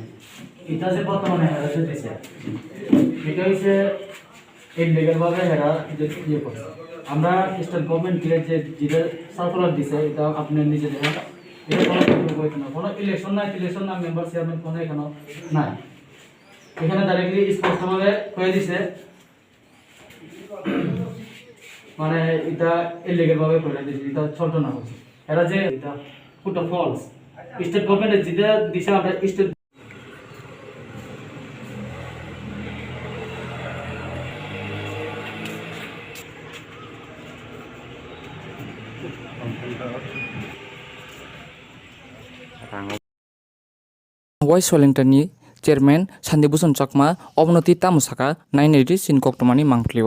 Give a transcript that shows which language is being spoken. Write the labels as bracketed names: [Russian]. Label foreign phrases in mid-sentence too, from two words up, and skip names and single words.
[Bangla] এটা যে বর্তমানে হেরা চলতেছে এটা হচ্ছে ইলিগাল ভাবে হেরা যে ইয়ে করছে আমরা [English] state government [Bangla] যে যেটা সার্কুলার দিছে এটা আপনি নিজে দেখেন এটা কোনো ইলেকশন না [English] member chairman [Bangla] কোনো এখানে নাই এখানে ডাইরেক্টলি স্পষ্টভাবে কয়ে দিছে মানে এটা ইলিগাল ভাবে করে দিছে এটা ছোট না হচ্ছে এরা যে এটা পুরো [English] false state government [Bangla] যেটা দিছে আমরা স্টেট [Kok Borok] West CHAILENGTA ni chairman Shanti Bhushon Chakma obnoti tamusaka naineri sin koktomani mangkliwo